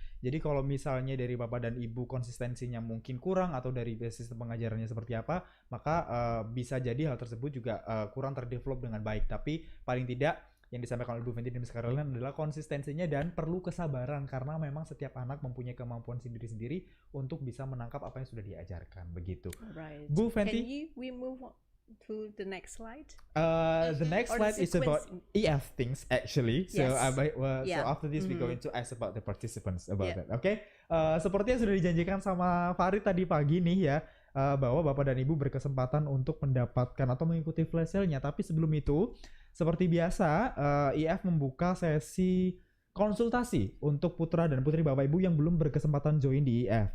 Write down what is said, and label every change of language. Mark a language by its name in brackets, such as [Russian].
[Indonesian] Jadi kalau misalnya dari Bapak dan Ibu konsistensinya mungkin kurang, atau dari sistem pengajarannya seperti apa, maka bisa jadi hal tersebut juga kurang terdevelop dengan baik. Tapi paling tidak yang disampaikan oleh Bu Fenty dan Miss Caroline adalah konsistensinya dan perlu kesabaran, karena memang setiap anak mempunyai kemampuan sendiri-sendiri untuk bisa menangkap apa yang sudah diajarkan, begitu. [English] Right. Bu Can Fenty, we move on to the next slide? the next Or slide the is about EF things actually. So, Yes. so Yeah. after this we're going to ask about the participants about Yeah. that. Okay? [Indonesian] Seperti yang sudah dijanjikan sama Farid tadi pagi nih ya, bahwa Bapak dan Ibu berkesempatan untuk mendapatkan atau mengikuti flash sale-nya. Tapi sebelum itu, seperti biasa, IF membuka sesi konsultasi untuk putra dan putri Bapak Ibu yang belum berkesempatan join di IF.